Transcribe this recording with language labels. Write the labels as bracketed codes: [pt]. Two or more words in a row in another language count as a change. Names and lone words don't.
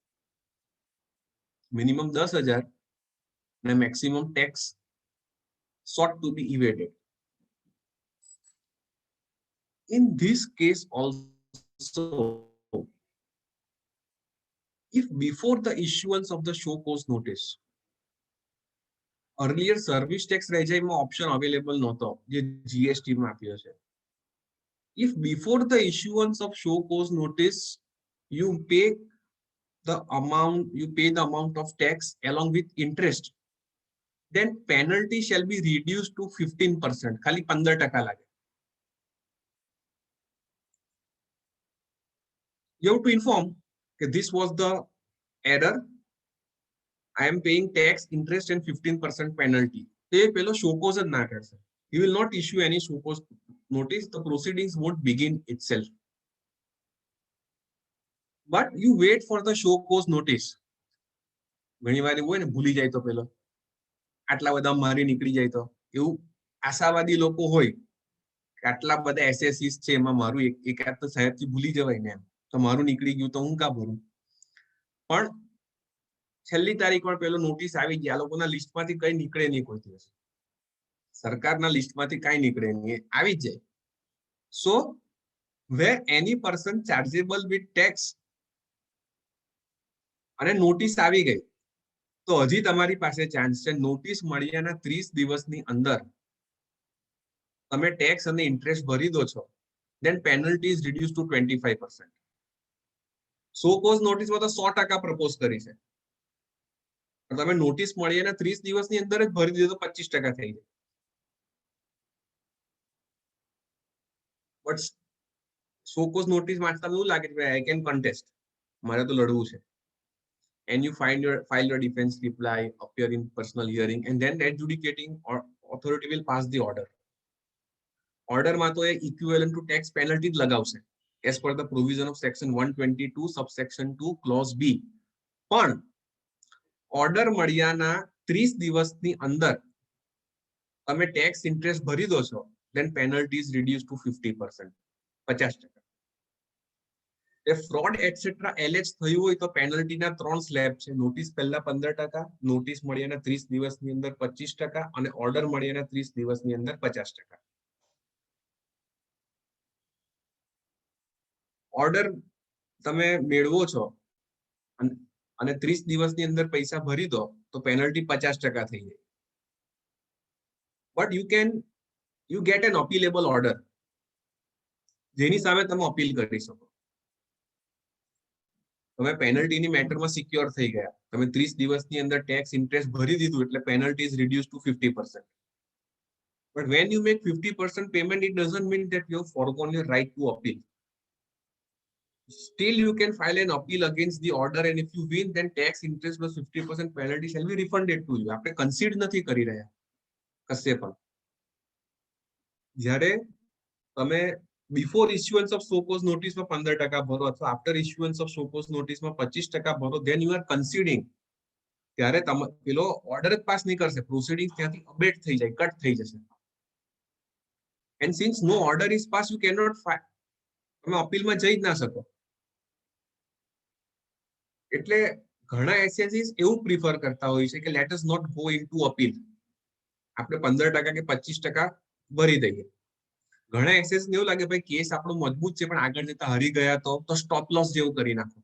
[en] Minimum 10,000 and maximum tax sought to be evaded. In this case also, if before the issuance of the show cause notice, earlier service tax regime option available [gu] નહોતો, જે GST માં આપ્યો છે. [en] If before the issuance of show cause notice you pay the amount of tax along with interest, then penalty shall be reduced to 15%. [gu] ખાલી 15% લાગે. [en] You have to inform that this was the error. I am paying tax, interest and 15% penalty. [gu] તે પેલો [en] show cause [gu] જ ના કરશે. [en] He will not issue any show cause notice. The proceedings won't begin itself. But you wait for the show cause notice. [gu] ઘણી વાર એવું હોય ને, ભૂલી જાય તો પેલો આટલા બધા મારી નીકળી જાય તો, એવું આશાવાદી લોકો હોય કે આટલા બધા એસએસસીસ છે એમાં મારું એકાદ તો સાહેબથી ભૂલી જવાય ને, એમ તો મારું નીકળી ગયું તો હું કા ભરું. પણ છેલ્લી તારીખ પર પેલો નોટિસ આવી ગઈ, આ લોકોના લિસ્ટમાંથી કઈ નીકળે નહીં કોઈ દિવસ, સરકારના લિસ્ટમાંથી કઈ નીકળે નહીં, આવી જ જાય. [en] So where any person chargeable with tax [gu] અને નોટિસ આવી ગઈ, તો હજી તમારી પાસે ચાન્સ છે. નોટિસ મળ્યાના 30 દિવસની અંદર તમે ટેક્સ અને ઇન્ટરેસ્ટ ભરી દો છો, [en] then penalty is reduced to 25%. show cause [gu] નોટિસમાં તો 100% પ્રપોઝ કરી છે, તમે નોટિસ મળીને 30 દિવસની અંદર જ ભરી દીધો તો 25% થઈ જાય. [en] but show cause notice [gu] વાંચતા એવું લાગે કે [en] I can contest, [gu] મારે તો લડવું છે. [en] And you file your defense reply, appear in personal hearing, and then the adjudicating or authority will pass the order. Order [gu] માં તો [en] equivalent to tax penalty [gu] જ લગાવશે [en] as per the provision of section 122 subsection 2 clause B. [gu] પણ ઓર્ડર મળ્યાના 30 દિવસની અંદર તમે ટેક્સ ઇન્ટરેસ્ટ ભરી દો છો, [en] then penalty is reduced to 50%, 50%. If fraud etc. LH [gu] થયું હોય તો પેનલ્ટીના 3 સ્લેબ છે. નોટિસ પહેલા 15%, નોટિસ મળ્યાના 30 દિવસની અંદર 25% અને ઓર્ડર મળ્યાના 30 દિવસની અંદર 50%. ઓર્ડર તમે મેળવો છો અને 30 દિવસની અંદર પૈસા ભરી દો તો પેનલ્ટી 50% થઈ જાય. [en] બટ you get an appealable order, [gu] જેની સામે તમે અપીલ કરી શકો. તમે પેનલ્ટીની મેટરમાં સિક્યોર થઈ ગયા, તમે 30 દિવસની અંદર ટેક્સ ઇન્ટરેસ્ટ ભરી દીધું એટલે [en] penalty is reduce to 50%. But when you make 50% payment, it doesn't mean that you have foregone your right to appeal. Still, you can file an appeal against the order, and if you win, then tax interest plus 50% penalty shall be refunded to you. [gu] આપણે કન્સીડ નથી કરી રહ્યા કશે પણ. જ્યારે તમે [en] before issuance of showcause [gu] નોટિસમાં 15% ભરો અથવા [en] after issuance of showcause [gu] નોટિસમાં 25% ભરો, [en] then you are conceding. [gu] ત્યારે તમે પેલો ઓર્ડર જ પાસ નહીં કરશે, પ્રોસિડિંગ ત્યાંથી અબેટ થઈ જાય, કટ થઈ જશે. [en] And since no order is passed, you cannot file. [gu] તમે અપીલમાં જઈ જ ના શકો. એટલે ઘણા એસએસસીસ એવું પ્રિફર કરતા હોય છે કે [en] let us not go into appeal, [gu] આપણે 15% કે 25% ભરી દઈએ. ઘણા એસએસ ને એવું લાગે ભાઈ કેસ આપણો મજબૂત છે પણ આગળ જતા હરી ગયા તો [en] stop loss [gu] જેવું કરી નાખો.